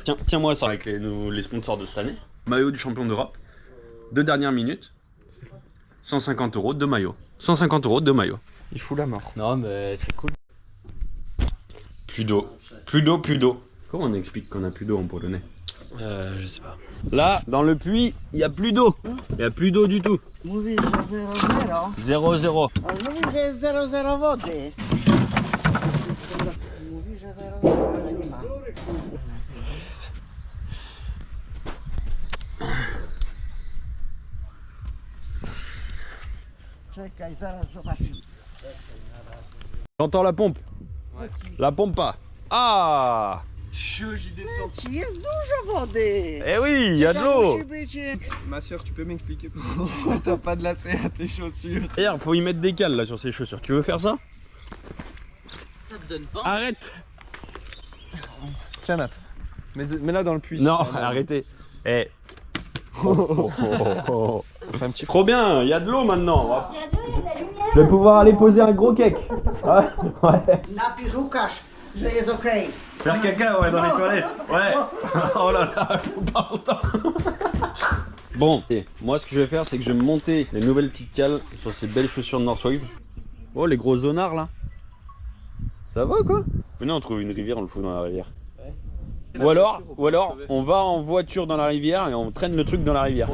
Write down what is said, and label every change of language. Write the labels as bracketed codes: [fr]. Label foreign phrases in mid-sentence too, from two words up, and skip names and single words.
[fr] Tiens-moi ça avec les sponsors de cette année. Maillot du champion d'Europe, 2 dernières minutes, 150 €, 2 maillots. 150 €, 2 maillots. Il fout la mort. Non mais c'est cool. Plus d'eau. Plus d'eau, plus d'eau. Comment on explique qu'on a plus d'eau en polonais? Je sais pas. Là, dans le puits, il n'y a plus d'eau. Il n'y a plus d'eau du tout. [pl] Mówi, że 0-0. 0-0. On mówi, że jest 0-0 wody. Mówi, że 0-0 nie ma. Czekaj, zaraz zobaczymy. [fr] J'entends la pompe. La pompe pas. Ah! J'y descends. [pl] Ci jest dużo wody. [fr] Eh oui, il y a de l'eau. [pl] Musi być... [fr] Ma soeur, tu peux m'expliquer pourquoi t'as pas de lacet à tes chaussures? D'ailleurs, faut y mettre des cales là sur ses chaussures. Tu veux faire ça? Ça te donne pas. Arrête! Tiens, Nat. Mais là dans le puits. Non, Ah, arrêtez. Eh. Oh. Fais un petit... Trop bien, il y a de l'eau maintenant. Je vais pouvoir aller poser un gros cake. Ouais. [pl] Napisz Łukasz, że jest okej. [fr] Faire caca, ouais, dans les toilettes. Ouais. Oh là là, faut pas autant. Bon, et moi ce que je vais faire, c'est que je vais monter les nouvelles petites cales sur ces belles chaussures de Northwave. Oh, les gros zonards là. Ça va quoi? Venez, on trouve une rivière, on le fout dans la rivière. Ou alors, on va en voiture dans la rivière et on traîne le truc dans la rivière.